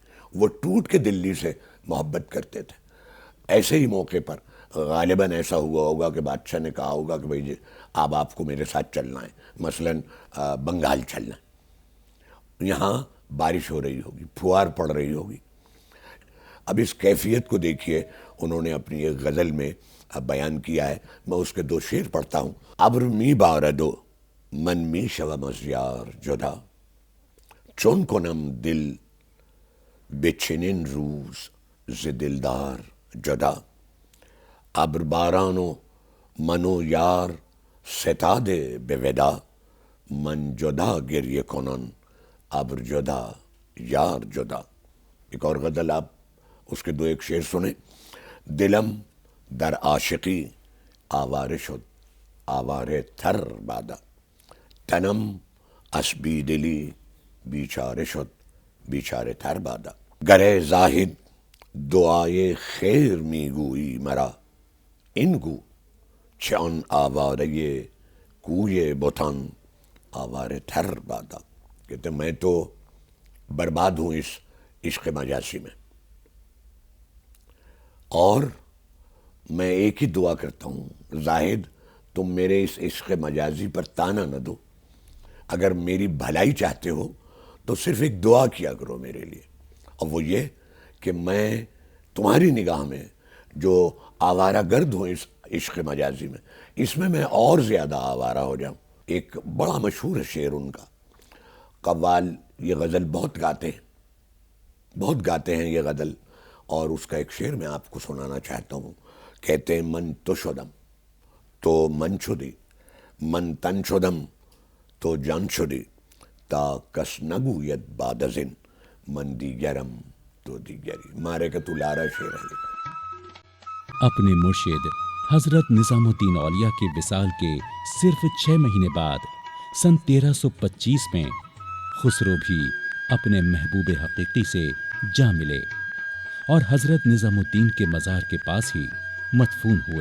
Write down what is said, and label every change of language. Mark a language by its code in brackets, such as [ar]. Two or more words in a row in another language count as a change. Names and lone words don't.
[ur] وہ ٹوٹ کے دلی سے محبت کرتے تھے۔ ایسے ہی موقع پر غالباً ایسا ہوا ہوگا کہ بادشاہ نے کہا ہوگا کہ بھائی جی اب آپ کو میرے ساتھ چلنا ہے، مثلاً بنگال چلنا ہے۔ یہاں بارش ہو رہی ہوگی، پھوار پڑ رہی ہوگی۔ اب اس کیفیت کو دیکھیے، انہوں نے اپنی ایک غزل میں بیان کیا ہے۔ میں اس کے دو شعر پڑھتا ہوں۔ [fa] ابر می باردو من می شوم از یار جدا، چون کنم دل به چنین روز ز دلدار جدا، ابر باران و من و یار ستاده به ودا، من جدا گریه کنان ابر جدا یار جدا۔ [ur] ایک اور غزل آپ اس کے دو ایک شعر سنیں۔ [fa] دلم در عاشقی آواره شد آواره تر بادا، تنم از بیدلی بیچاره شد بیچاره تر بادا، گر زاهد دعای خیر میگویی مرا، این گو چه آن آواره کوی بتان آواره تر بادا۔ [ur] کہتے میں تو برباد ہوں اس عشق مجازی میں، اور میں ایک ہی دعا کرتا ہوں، زاہد تم میرے اس عشق مجازی پر تانا نہ دو، اگر میری بھلائی چاہتے ہو تو صرف ایک دعا کیا کرو میرے لیے، اور وہ یہ کہ میں تمہاری نگاہ میں جو آوارہ گرد ہوں اس عشق مجازی میں، اس میں اور زیادہ آوارہ ہو جاؤں۔ ایک بڑا مشہور شعر ان کا، قوال یہ غزل بہت گاتے ہیں یہ غزل، اور اس کا ایک شعر میں آپ کو سنانا چاہتا ہوں۔ کہتے ہیں [fa] من تو شدم تو من شدی، من تن شدم تو جان شدی، تا کس نگوید بعد از این من دیگرم تو دیگری. [ur] مارے کا تو لارا شعر ہے. اپنے مرشد حضرت نظام الدین اولیاء کے وصال کے صرف 6 مہینے بعد سن 1325 میں خسرو بھی اپنے محبوب حقیقی سے جا ملے اور حضرت نظام الدین کے مزار کے پاس ہی مدفون ہوئے.